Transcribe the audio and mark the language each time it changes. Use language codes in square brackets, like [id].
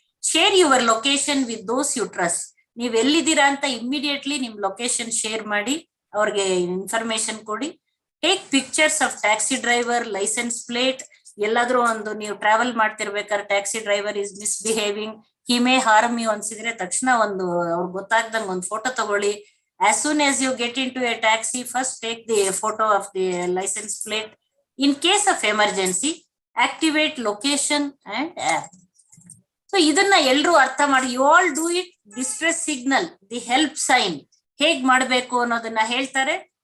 [en] Share your location with those you trust. [kn] ನೀವ್ ಎಲ್ಲಿದ್ದೀರಾ ಅಂತ ಇಮಿಡಿಯೇಟ್ಲಿ ನಿಮ್ ಲೊಕೇಶನ್ ಶೇರ್ ಮಾಡಿ ಅವ್ರಿಗೆ ಇನ್ಫಾರ್ಮೇಶನ್ ಕೊಡಿ. [en] Take pictures of taxi driver, licence plate. [kn] ಎಲ್ಲಾದ್ರೂ ಒಂದು ನೀವು travel ಮಾಡ್ತಿರ್ಬೇಕಾದ್ರೆ [en] taxi driver is misbehaving, he may harm you [kn] ಅನ್ಸಿದ್ರೆ ತಕ್ಷಣ ಒಂದು ಅವ್ರಿಗೆ ಗೊತ್ತಾಗ್ದಂಗೆ ಒಂದು ಫೋಟೋ ತಗೊಳ್ಳಿ. [en] as soon as you get into a taxi, first take the photo of the license plate. in case of emergency, activate location and app. [kn] So ಇದನ್ನ ಎಲ್ರೂ ಅರ್ಥ ಮಾಡಿ. [en] You all do it. [kn] Distress signal, the help sign ಹೇಗ್ ಮಾಡ್ಬೇಕು ಅನ್ನೋದನ್ನ ಹೇಳ್ತಾರೆ.